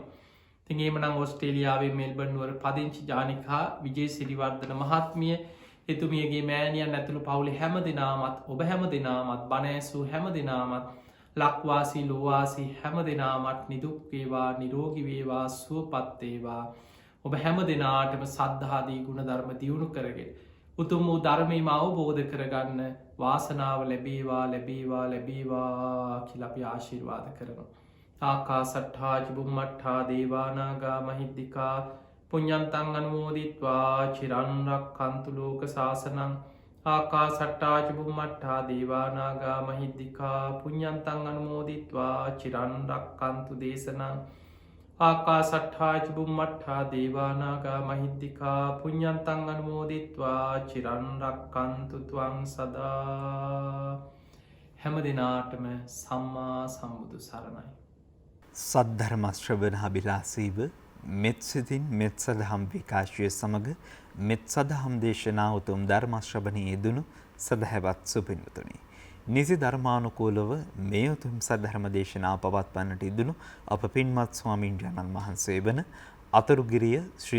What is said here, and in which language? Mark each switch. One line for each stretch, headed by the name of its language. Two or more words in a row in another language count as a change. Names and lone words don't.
Sinhala: ඉතින් එහෙමනම් ඕස්ට්‍රේලියාවේ මෙල්බර්න් නුවර පදිංචි ජානිකා විජේසිරිවර්ධන මහත්මිය එතුමියගේ මෑණියන් ඇතුළු පවුලේ හැම දෙනාමත් ඔබ හැම දෙනාමත් බණ ඇසූ හැම දෙනාමත් ලක්වාසී ලෝවාසී හැම දෙනාමත් නිදුක් වේවා නිරෝගී වේවා සුවපත් වේවා ඔබ හැම දෙනාටම සද්ධාදී ගුණ ධර්ම දියුණු කරගෙන උතුම් වූ ධර්මයම අවබෝධ කරගන්න වාසනාව ලැබේවා ලැබේවා ලැබේවා කියලා අපි ආශිර්වාද කරනවා.
Pali: ආකාසට්ඨා චුම්මට්ඨා දේවානාගා මහිද්దికා පුඤ්ඤන්තං අනුමෝදිත්වා චිරන් රක්ඛන්තු ලෝක සාසනං ආකාසට්ඨා චුම්මට්ඨා දේවානාගා මහිද්దికා පුඤ්ඤන්තං අනුමෝදිත්වා චිරන් රක්ඛන්තු දේශනං ආකාසට්ඨා චුම්මට්ඨා දේවානාගා මහිද්దికා පුඤ්ඤන්තං අනුමෝදිත්වා චිරන් රක්ඛන්තු ත්වං සදා
Sinhala: හැම දිනාටම සම්මා සම්බුදු සරණයි. සද්ධර්ම ශ්‍රවණ අභිලාෂීව මෙත් සිතින් මෙත් සදහම් විකාශය සමග මෙත් සදහම් දේශනා උතුම් ධර්ම ශ්‍රවණයේ යෙදුණු සදහැවත් සුපින්වතුනි. නිසි ධර්මානුකූලව මේ උතුම් සද්ධර්ම දේශනා පවත්වන්නට යෙදුණු අප පින්වත් ස්වාමීන් වහන්සේ වන අතුරුගිරිය ශ්‍රී